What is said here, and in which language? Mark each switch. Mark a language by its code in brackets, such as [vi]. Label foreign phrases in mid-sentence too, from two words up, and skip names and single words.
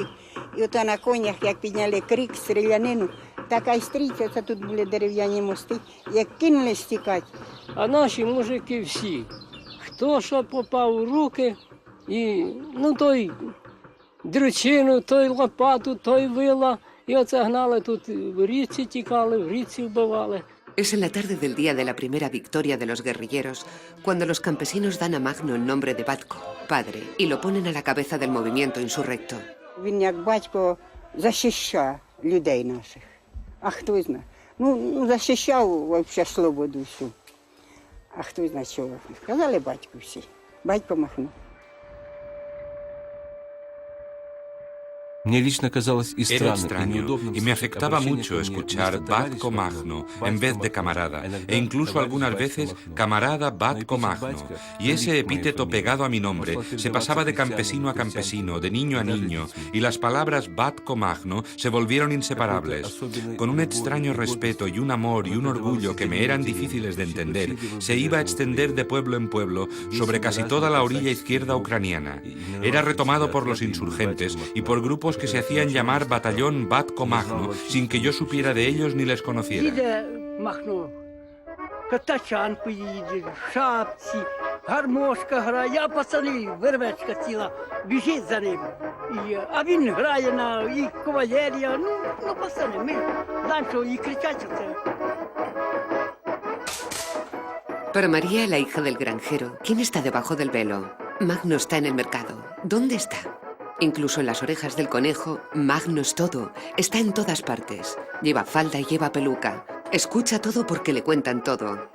[uk] І ото на конях, як підняли крик, стрілянину, така й стрійця, це тут були дерев'яні мости, як кинулись тікати. А наші мужики всі, хто що попав у руки, і, ну, той дрючину, той лопату, той вила, і оце гнали тут, в річці тікали, в річці вбивали. [es] Es en la tarde del día de la primera victoria de los guerrilleros cuando los campesinos dan a Magno el nombre de Batko, padre, y lo ponen a la cabeza del movimiento insurrecto. [uk] Він як батько захищав людей наших. А хто знає? Ну, захищав взагалі свободу всю. А хто знає чого? Сказали батьку всі. Батько Махно. [es] Era extraño y me afectaba mucho escuchar Batco Magno en vez de camarada, e incluso algunas veces camarada Batco Magno, y ese epíteto pegado a mi nombre se pasaba de campesino a campesino, de niño a niño, y las palabras Batco Magno se volvieron inseparables. Con un extraño respeto y un amor y un orgullo que me eran difíciles de entender, se iba a extender de pueblo en pueblo sobre casi toda la orilla izquierda ucraniana. Era retomado por los insurgentes y por grupos que se hacían llamar Batallón Batco Magno, sin que yo supiera de ellos ni les conociera. [uk] Їде Махно, катачанку їде, в шапці, гармошка грає, а пацани, вервечка ціла, біжить за ним. А він грає і кавалерія, ну пацани, ми знаємо, що і кричать це. [es] Para María, la hija del granjero, ¿quién está debajo del velo? Magno está en el mercado. ¿Dónde está? Incluso en las orejas del conejo, Magno es todo. Está en todas partes. Lleva falda y lleva peluca. Escucha todo porque le cuentan todo.